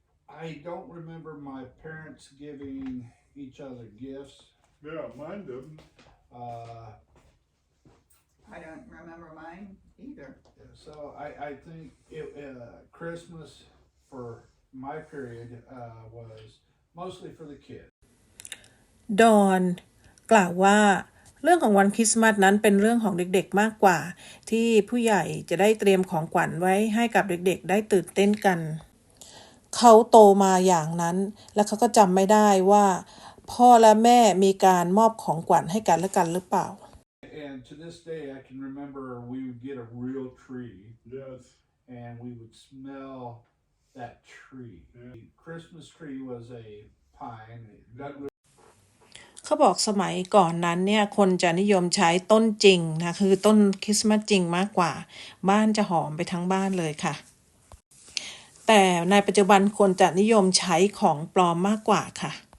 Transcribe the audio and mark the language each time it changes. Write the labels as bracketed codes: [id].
[en] I don't remember my parents giving each other gifts. Yeah, mine didn't. I don't remember mine either. So I think Christmas for my period was mostly for the kids. [th] ดอนกล่าวว่าเรื่องของวันคริสต์มาสนั้นเป็นเรื่องของเด็กๆมากกว่าที่ผู้ใหญ่จะได้เตรียมของขวัญไว้ให้กับเด็กๆได้ตื่นเต้นกันเขาโตมาอย่างนั้นและเขาก็จำไม่ได้ว่าพ่อและแม่มีการมอบของขวัญให้กันและกันหรือเปล่า [en] And to this day I can remember we would get a real tree. Yes. And we would smell that tree. The Christmas tree was a pine. [th] เขาบอกสมัยก่อนนั้นเนี่ยคนจะนิยมใช้ต้นจริงนะคือต้นคริสต์มาสจริงมากกว่าบ้านจะหอมไปทั้งบ้านเลยค่ะแต่ในปัจจุบันคนจะนิยมใช้ของปลอมมากกว่าค่ะ